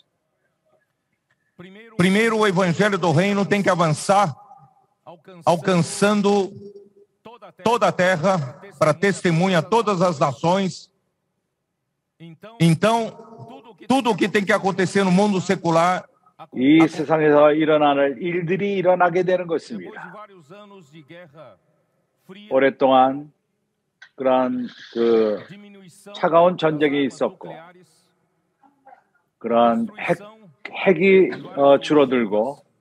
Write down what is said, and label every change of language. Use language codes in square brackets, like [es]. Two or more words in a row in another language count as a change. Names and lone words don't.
[pt] Primeiro, o evangelho do reino tem que avançar, alcançando toda a terra, para testemunha a todas as nações. Então, tudo o que tem que acontecer no mundo secular, [ko] 이 세상에서 일어나는 일들이 일어나게 되는 것입니다. 오랫동안 그런 차가운 전쟁이 있었고, 그런 핵이 줄어들고,